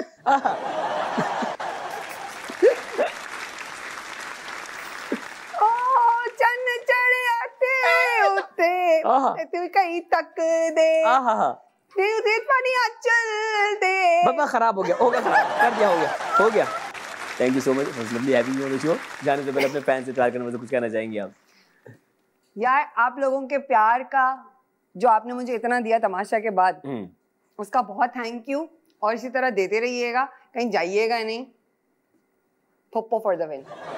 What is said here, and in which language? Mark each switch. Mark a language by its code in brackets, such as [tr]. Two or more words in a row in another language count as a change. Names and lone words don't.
[pa] ਚੰਨ ਚੜ੍ਹਿਆ ਕੇ ਉੱਤੇ ਤੂੰ ਕਹੀਂ ਤੱਕ ਦੇ ਪਾਣੀਆਂ ਚੱਲ ਦੇ। [hi] बाबा खराब हो गया, खराब कर दिया, हो गया। [en] Thank you so much, lovely having you on the show. [hi] जाने से पहले अपने फैन से प्यार करने में कुछ कहना चाहेंगे आप? यार आप लोगों के प्यार का जो आपने मुझे इतना दिया तमाशा के बाद, उसका बहुत [en] thank you, [hi] और इसी तरह देते रहिएगा, कहीं जाइएगा नहीं। [en] फुप्पो for the win।